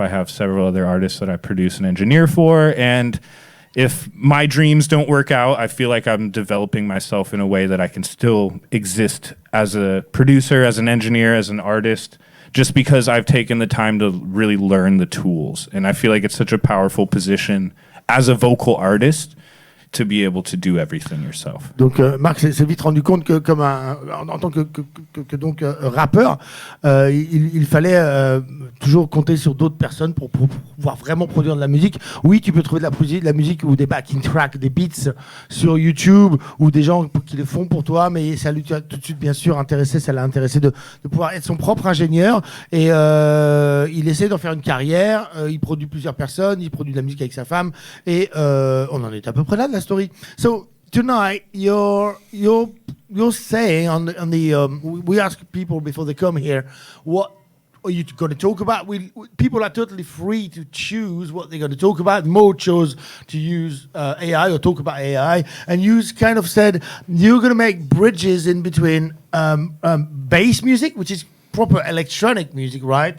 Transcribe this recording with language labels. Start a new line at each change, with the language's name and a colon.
English: I have several other artists that I produce and engineer for, and if my dreams don't work out, I feel like I'm developing myself in a way that I can still exist as a producer, as an engineer, as an artist, just because I've taken the time to really learn the tools. And I feel like it's such a powerful position as a vocal artist to be able to do everything yourself.
French: Donc Marc s'est vite rendu compte que comme en tant que donc rappeur, il fallait toujours compter sur d'autres personnes pour pouvoir vraiment produire de la musique. Oui, tu peux trouver de la musique ou des backing tracks, des beats sur YouTube ou des gens qui le font pour toi, mais ça lui a tout de suite bien sûr intéressé, ça l'a intéressé de pouvoir être son propre ingénieur et il essaie d'en faire une carrière. Il produit plusieurs personnes, il produit de la musique avec sa femme et on en est à peu près là de la story.
English: So tonight you're saying on the we ask people before they come here what are you going to talk about. People are totally free to choose what they're going to talk about. Mo chose to use AI or talk about AI, and you kind of said you're going to make bridges in between bass music, which is proper electronic music, right?